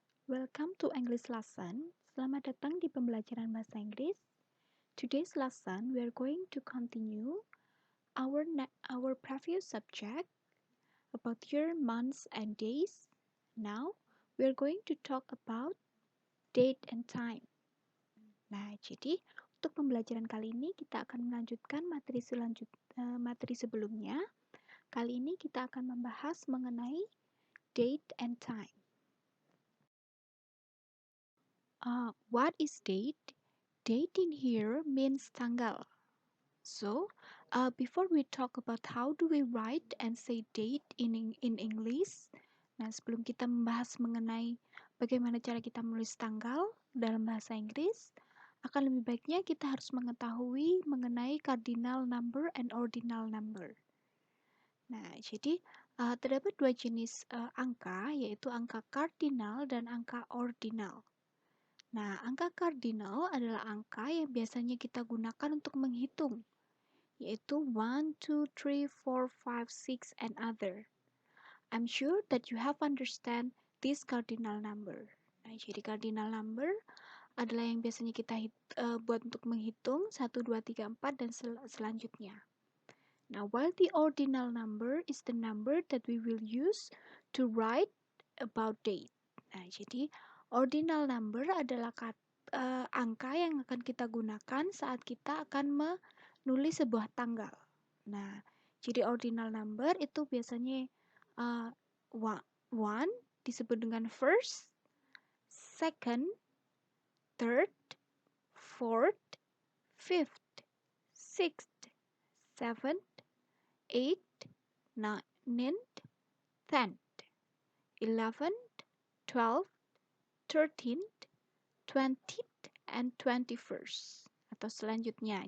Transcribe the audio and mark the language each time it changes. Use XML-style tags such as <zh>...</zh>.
<en>Welcome to English lesson.</en> <id>Selamat datang di pembelajaran bahasa Inggris.</id> <en>Today's lesson we are going to continue our previous subject about year, months, and days. Now we are going to talk about date and time.</en> <id>Nah, jadi untuk pembelajaran kali ini kita akan melanjutkan materi sebelumnya. Kali ini kita akan membahas mengenai</id> <en>date and time. What is date? Date in here means tanggal. So, before we talk about how do we write and say date in English,</en> <id>nah sebelum kita membahas mengenai bagaimana cara kita menulis tanggal dalam bahasa Inggris, akan lebih baiknya kita harus mengetahui mengenai</id> <en>cardinal number and ordinal number.</en> <id>Nah, jadi terdapat dua jenis angka, yaitu angka cardinal dan angka ordinal. Nah, angka cardinal adalah angka yang biasanya kita gunakan untuk menghitung, yaitu 1, 2, 3, 4, 5, 6,</id> <en>and other. I'm sure that you have understand this cardinal number.</en> <id>Nah, jadi cardinal number adalah yang biasanya kita buat untuk menghitung 1, 2, 3, 4, dan selanjutnya.</id> <en>Now, while the ordinal number is the number that we will use to write about date.</en> <id>Nah, jadi ordinal number adalah angka yang akan kita gunakan saat kita akan menulis sebuah tanggal. Nah, jadi ordinal number itu biasanya one disebut dengan</id> <en>first, second, third, fourth, fifth, sixth, seventh, eighth, ninth, 10th, 11th, 12th, 13th, 20th, and 21st.</en> <id>Atau selanjutnya.</id>